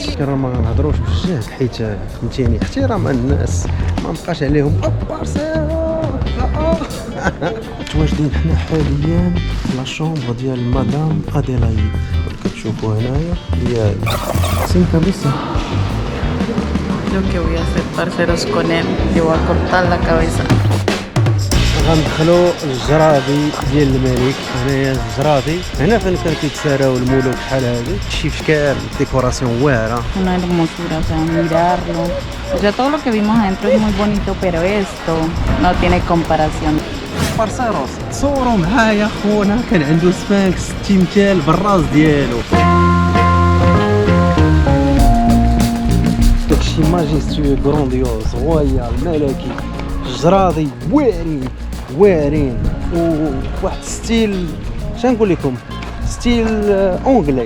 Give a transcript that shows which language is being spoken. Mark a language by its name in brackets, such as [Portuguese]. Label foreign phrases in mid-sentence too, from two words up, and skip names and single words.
[Arabic] راه ما غنهضروش بالجهد حيت فهمتيني احترام الناس ما بقاش عليهم متواجدين حنا حاليا في [French] la chambre [Arabic] ديال مدام اديلايد. كتشوفوا هنايا هي سينكا بيسا. [Spanish] Lo que voy a hacer, parceros, con él, le voy a cortar la cabeza. [Arabic] غندخلوا الجرادي ديال الملك. هنايا الجرادي هنا فين كان كيتساراو الملوك بحال هادي. شي اشكال ديكوراسيون واعره. [Spanish] Una hermosura, o sea, mirarlo. O sea, todo lo que vimos adentro es muy bonito, pero esto no tiene comparación. [Arabic] بارسيروس تصوروا معايا خونا، كان عنده سفانكس التمثال بالراس ديالو. داكشي [French] majestueux grandiose royal [Arabic] ملكي. الجرادي واعرين وواحد ستيل شنقول لكم [French] style anglais.